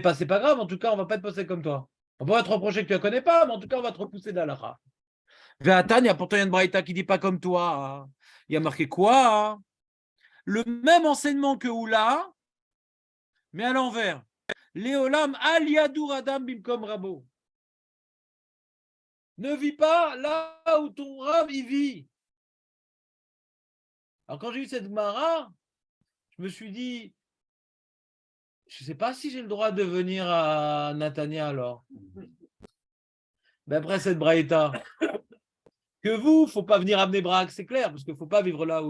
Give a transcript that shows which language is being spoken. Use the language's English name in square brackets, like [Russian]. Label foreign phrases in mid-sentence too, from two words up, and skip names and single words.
[French] En tout cas, on va pas te passer comme toi. On pourrait te reprocher que tu ne la connais pas, mais en tout cas, on va te repousser d'Alaha. Ve'atania, pourtant, il y a une braïta qui ne dit pas comme toi. Hein. Il y a marqué quoi? Hein? Le même enseignement que Oula, mais à l'envers. [Hebrew] לעולם אל ידור אדם במקום רבו. [French] Ne vis pas là où ton rab y vit. Alors, quand j'ai eu cette Gemara, je me suis dit, je ne sais pas si j'ai le droit de venir à Natania alors. Mais après cette braïta, que vous, il ne faut pas venir à Bnei-Brak, c'est clair, parce qu'il ne faut pas vivre là où.